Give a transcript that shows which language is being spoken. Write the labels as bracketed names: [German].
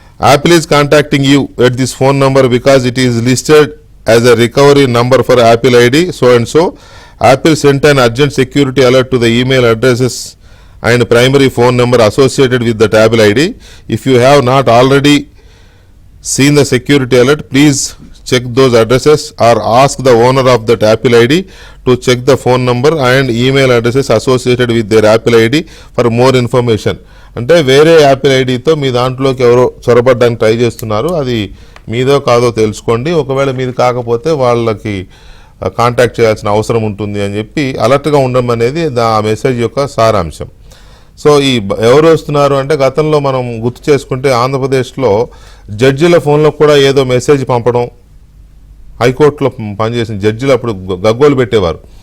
[English] Apple is contacting you at this phone number because it is listed as a recovery number for Apple ID so and so. Apple sent an urgent security alert to the email addresses and primary phone number associated with the Apple ID. If you have not already seen the security alert, please check those addresses or ask the owner of that Apple ID to check the phone number and email addresses associated with their Apple ID for more information. [Telugu] అంటే వేరే Apple ఐడితో మీ దాంట్లోకి ఎవరో చొరబడ్డానికి try చేస్తున్నారు, అది మీదో కాదో తెలుసుకోండి, ఒకవేళ మీది కాకపోతే వాళ్ళకి కాంటాక్ట్ చేయాల్సిన అవసరం ఉంటుంది అని చెప్పి అలర్ట్గా ఉండడం అనేది ఆ మెసేజ్ యొక్క సారాంశం. సో ఈ ఎవరు వస్తున్నారు అంటే గతంలో మనం గుర్తు చేసుకుంటే ఆంధ్రప్రదేశ్లో జడ్జిల ఫోన్లో కూడా ఏదో మెసేజ్ పంపడం, హైకోర్టులో పనిచేసిన జడ్జిలు అప్పుడు గగ్గోలు పెట్టేవారు.